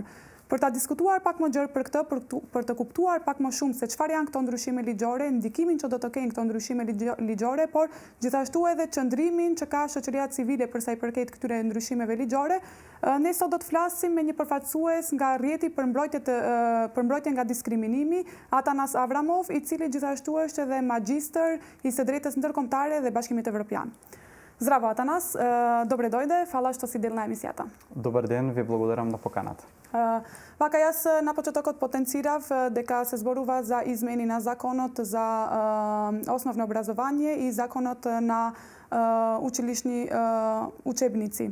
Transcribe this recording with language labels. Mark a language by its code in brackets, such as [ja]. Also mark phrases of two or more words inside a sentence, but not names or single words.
[sq] Për ta diskutuar pak më gjerë për këtë, për të kuptuar pak më shumë se çfarë janë këto ndryshime ligjore, ndikimin që do të kenë këto ndryshime ligjore, por gjithashtu edhe qëndrimin që ka shoqëria civile për sa i përket këtyre ndryshimeve ligjore, ne sot do të flasim me një përfaqësues nga rrjeti për mbrojtje nga diskriminimi, Atanas Avramov, i cili gjithashtu është edhe magjistër i së drejtës ndërkombëtare dhe Bashkimit Evropian. [mk] Здраво, Атанас. Добре дојде. Фала што си дел на емисијата. Добар ден, ви благодарам на поканата. Вака, јас на почетокот потенцирав дека се зборува за измени на законот за основно образование и законот на училишни учебници.